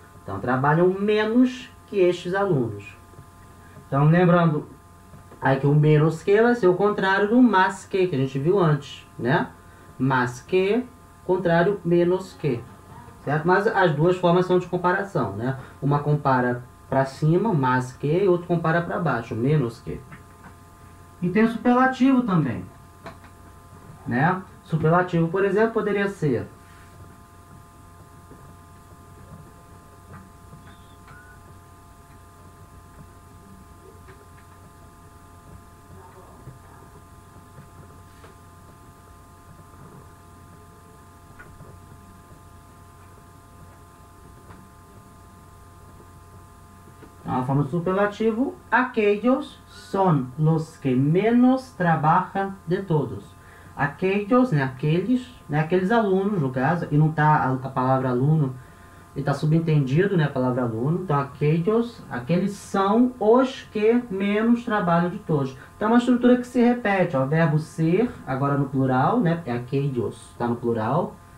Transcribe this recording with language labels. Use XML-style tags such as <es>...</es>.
<pt>Então, trabalham menos que estes alunos. Então, lembrando aí que o menos que vai ser o contrário do mais que a gente viu antes, né? Mais que, contrário, menos que, certo? Mas as duas formas são de comparação, né? Uma compara para cima, mais que, e outra compara para baixo, menos que. E tem o superlativo também, né? Superlativo, por exemplo, poderia ser: a forma superlativo:</pt> <es>aquellos son los que menos trabajan de todos.</es> <pt>Aquellos, né, aqueles alunos, no caso, e não está a palavra aluno está subentendido, né, a palavra aluno. Então, aqueles são os que menos trabalham de todos. Então, é uma estrutura que se repete, ó, o verbo ser, agora no plural, né, é aquellos, está no plural.</pt>